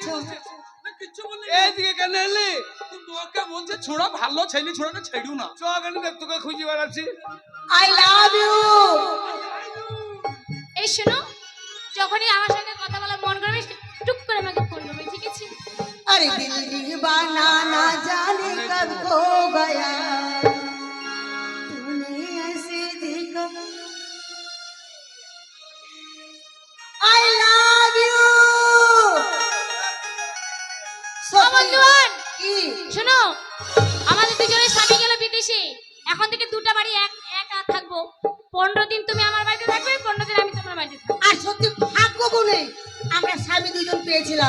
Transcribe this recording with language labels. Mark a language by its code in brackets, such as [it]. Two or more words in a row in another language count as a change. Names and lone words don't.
[bn] না কিচ্ছু বললি এইদিকে কেন এলি? তোর বউকে বলছে ছোড়া ভালো ছেলে ছোড়াটা ছেড়িও না। চ কেন দেখ তোকে খুঁজে বেড়াচ্ছি। [en] I love you. [bn] এই শোনো, যখনই আমার সঙ্গে কথা বলার মন করবে টুক করে আমাকে ফোন করবে, ঠিক আছে? [hi] अरे दिल दीवाना ना जाने कब खो गया, तूने ऐसे देखा। [en] I love you. [bn] ও বন্ধুগণ, কি? শোনো, আমাদের দুজনের স্বামী গেল বিদেশে। এখন থেকে দুটো বাড়ি একা থাকবো। 15 দিন তুমি আমার বাড়িতে থাকবে, 15 দিন আমি তোমার বাড়িতে থাকবো। আর সত্যি ভাগ্য গুনে আমরা স্বামী দুজন পেয়েছিলাম।